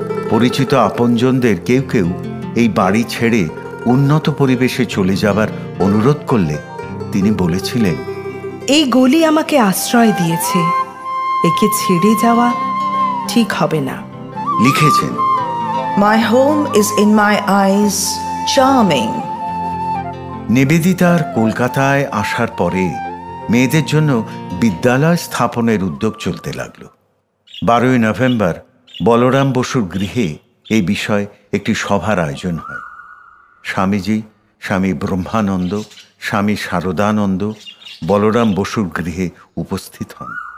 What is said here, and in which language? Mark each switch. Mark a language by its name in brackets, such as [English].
[Bangla] পরিচিত আপনজনদের কেউ কেউ এই বাড়ি ছেড়ে উন্নত পরিবেশে চলে যাবার অনুরোধ করলে তিনি বলেছিলেন, এই গলি আমাকে আশ্রয় দিয়েছে, একে ছেড়ে যাওয়া ঠিক হবে না। লিখেছেন, [English] My home is in my eyes charming. [Bangla] নিবেদিতার কলকাতায় আসার পরে মেয়েদের জন্য বিদ্যালয় স্থাপনের উদ্যোগ চলতে লাগল। 12ই নভেম্বর বলরাম বসুর গৃহে এই বিষয়ে একটি সভার আয়োজন হয়। স্বামীজি, স্বামী ব্রহ্মানন্দ, স্বামী শারদানন্দ বলরাম বসুর গৃহে উপস্থিত হন।